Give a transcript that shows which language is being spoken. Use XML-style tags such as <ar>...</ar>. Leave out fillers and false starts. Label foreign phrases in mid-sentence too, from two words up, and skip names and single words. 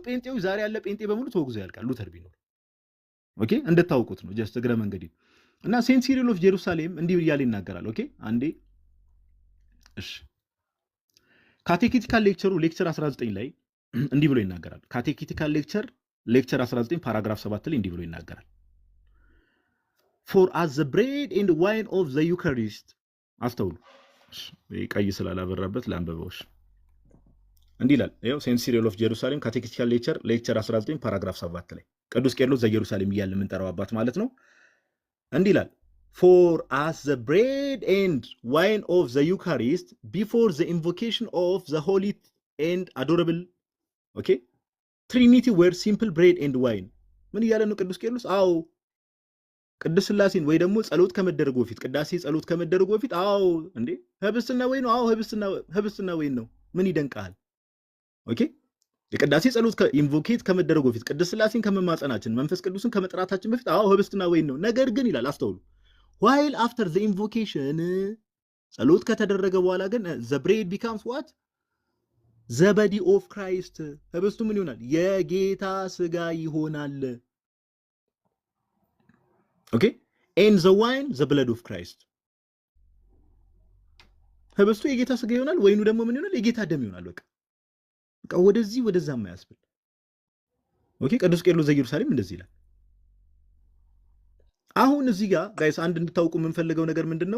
<am>ጴንጤዎች ዛሬ ያለ ጴንጤ በሙሉ ተወግዘው ያልቃል ሉተር ቢኖር። ኦኬ እንደታውቁት ነው ጀስት እግረ መንገድ እና ሴንት ሲሪል ኦፍ ጄሩሳሌም እንዲህ እያለ ይናገራል። ኦኬ አንዴ እሺ ካቴኪቲካል ሌክቸር 19 ላይ እንዲህ ብሎ ይናገራል። ካቴኪቲካል ሌክቸር 19 ፓራግራፍ 7 ላይ እንዲህ ብሎ ይናገራል።</am> <en>for as the bread and wine of the Eucharist</en> <am>አስተውሉ። ቀይ ስላላበራበት ለአንበባዎች እንዲህ ይላል። ይኸው ሴንት ሲሪል ኦፍ ጄሩሳሌም ካቴኪቲካል ሌክቸር 19 ፓራግራፍ 7 ላይ ቅዱስ ቄርሎስ ዘኢየሩሳሌም እያልን የምንጠራው አባት ማለት ነው። እንዲህ ይላል</am> <en>for as the bread and wine of the Eucharist before the invocation of the holy and adorable Trinity were simple bread and wine</en> <am>ምን እያለ ነው ቅዱስ ቄርሎስ? አዎ ቅዱስ ሥላሴን ወይ ደግሞ ጸሎት ከመደረጉ በፊት ቅዳሴ ጸሎት ከመደረጉ በፊት አዎ እንዴ ህብስትና ወይን ነው። አዎ ህብስትና ወይን ነው። ምን ይደንቃል? ኦኬ የቅዳሴ ጸሎት ኢንቮኬት ከመደረጉ በፊት ቅድስት ሥላሴን ከመማጸናችን መንፈስ ቅዱስን ከመጥራታችን በፊት አዎ ህብስትና ወይን ነው። ነገር ግን ይላል አስተውሉ፣</am> <en>while after the invocation</en> <am>ጸሎት ከተደረገ በኋላ ግን</am> <en>the bread becomes what the body of Christ</en> <am>ህብስቱ ምን ይሆናል? የጌታ ስጋ ይሆናል። ኦኬ</am> <en>and the wine the blood of Christ</en> <am>ህብስቱ የጌታ ስጋ ይሆናል፣ ወይኑ ደግሞ ምን ይሆናል? የጌታ ደም ይሆናል። በቃ ወደዚህ ወደዛ የማያስብል ኦኬ። ቅዱስ ቄርሎስ ዘኢየሩሳሌም እንደዚህ ይላል። አሁን እዚህ ጋር ጋይስ አንድ እንድታውቁ የምንፈልገው ነገር ምንድነው?</am>